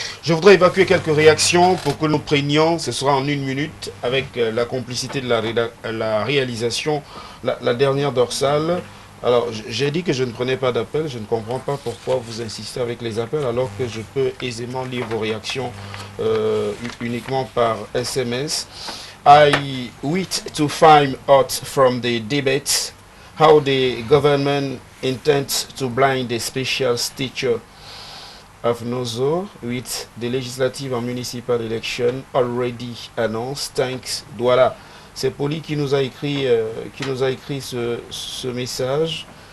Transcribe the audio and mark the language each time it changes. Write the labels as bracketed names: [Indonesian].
[French] Je voudrais évacuer quelques réactions pour que nous prenions, ce sera en 1 minute, avec la complicité de la réalisation, la dernière dorsale. Alors, j'ai dit que je ne prenais pas d'appel, je ne comprends pas pourquoi vous insistez avec les appels, alors que je peux aisément lire vos réactions uniquement par SMS. [English] I wish to find out from the debates how the government intends to blind the special stature of Nozo with the legislative and municipal election already announced. Thanks. [French] Voilà. C'est Poli qui nous a écrit, ce message.